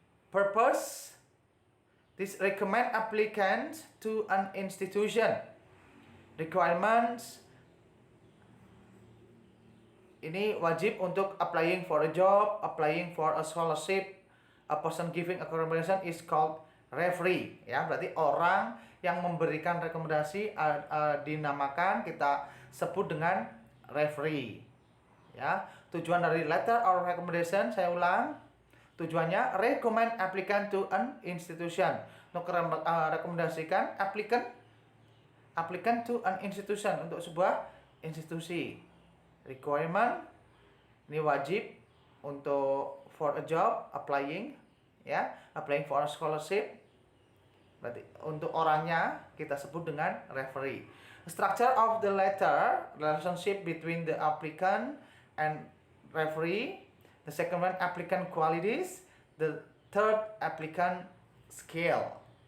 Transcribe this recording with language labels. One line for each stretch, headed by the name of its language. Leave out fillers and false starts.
English: Purpose: this recommend applicants to an institution. Requirements:
Indonesian: ini wajib untuk
English: applying for a job, applying for a scholarship. A person giving a recommendation is called referee, ya.
Indonesian: Berarti orang yang memberikan rekomendasi dinamakan, kita sebut dengan referee, ya. Tujuan dari
English: letter or recommendation,
Indonesian: saya ulang, tujuannya
English: recommend applicant to an institution,
Indonesian: untuk rekomendasikan
English: applicant to an institution,
Indonesian: untuk sebuah institusi.
English: Requirement,
Indonesian: ini wajib untuk
English: for a job, applying, ya, applying for a scholarship.
Indonesian: Berarti untuk orangnya kita sebut dengan referee.
English: Structure of the letter, relationship between the applicant and referee. The second one, applicant qualities. The third, applicant skill.